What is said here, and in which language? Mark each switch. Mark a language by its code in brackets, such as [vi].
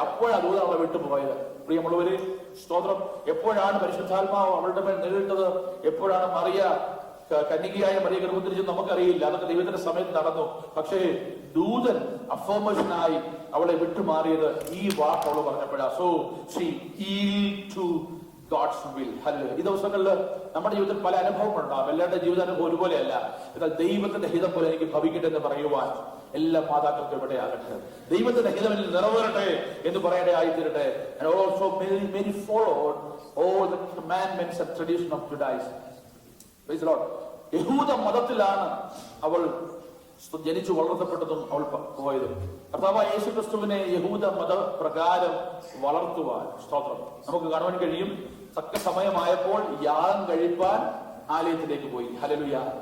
[ml] അപ്പോഴാണ് ദൂതൻ അവളെ വിട്ടുപോയത്. പ്രിയമുള്ളവര് സ്തോത്രം. എപ്പോഴാണ് പരിശുദ്ധാത്മാവ് അവളുടെ മേൽ നേരിട്ടത്, എപ്പോഴാണ് മറിയ കന്യകയായ മറിയ ഗർഭത്തിരിച്ചത് നമുക്കറിയില്ല. അതൊക്കെ ദൈവത്തിന്റെ സമയത്ത് നടന്നു. പക്ഷേ ദൂതൻ അഫർമേഷനായി അവളെ വിട്ടുമാറിയത് ഈ വാക്ക് അവൾ പറഞ്ഞപ്പോഴാ. [en] So she yielded to God's will. Hallelujah. [ml] ഈ ദിവസങ്ങളിൽ നമ്മുടെ ജീവിതത്തിൽ പല അനുഭവങ്ങളുണ്ടാകും. എല്ലാവരുടെ ജീവിതാനുഭവം ഒരുപോലെയല്ല. എന്നാൽ ദൈവത്തിന്റെ ഹിതം പോലെ എനിക്ക് ഭവിക്കട്ടെ എന്ന് പറയുവാൻ എല്ലാ മാതാക്കൾക്കും ഇവിടെ ആകട്ടെ. ദൈവത്തിന്റെ ഹിതം എന്നിൽ നിറവേറട്ടെ എന്ന് പറയട്ടെ ആയിത്തീരട്ടെ. [en] And also many followed all the commandments and tradition of Judaism. Praise the Lord. [ml] യഹൂദ മതത്തിലാണ് അവൾ ജനിച്ചു വളർത്തപ്പെട്ടതും അവൾ പോയതും. കർത്താവായ യേശു ക്രിസ്തുവിനെ യഹൂദ മതപ്രകാരം വളർത്തുവാൻ സ്തോത്രം നമുക്ക് കാണുവാൻ കഴിയും. തക്ക സമയമായപ്പോൾ യാഗം കഴിപ്പാൻ ആലയത്തിലേക്ക് പോയി. ഹല്ലേലൂയ.